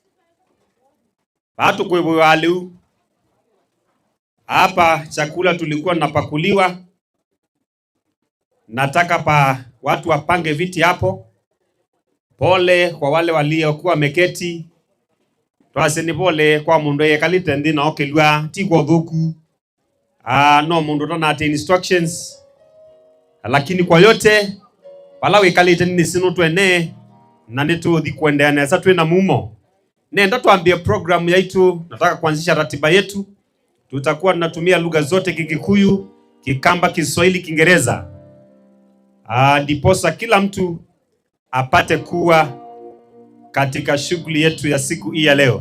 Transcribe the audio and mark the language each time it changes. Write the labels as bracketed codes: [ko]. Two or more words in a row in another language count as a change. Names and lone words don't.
[sw] Hatu kwewe waliu. Hapa chakula tulikuwa napakuliwa. Nataka watu wapange viti hapo. Pole kwa wale waliokuwa meketi. [kam] twaseni pole kwa mundu yekalite nthi na okilwa ti kwa thuku no mundu tona ati instructions, lakini kwa yote pala wikalite ni sinu twene na nituthi kuendelea nesa twina mumo. [sw] Nenda tuambie program yetu, nataka kuanzisha ratiba yetu. Tutakuwa tunatumia lugha zote, Kikikuyu, Kikamba, Kiswahili, Kiingereza. Ndiposa kila mtu apate kuwa katika shughuli yetu ya siku hii ya leo.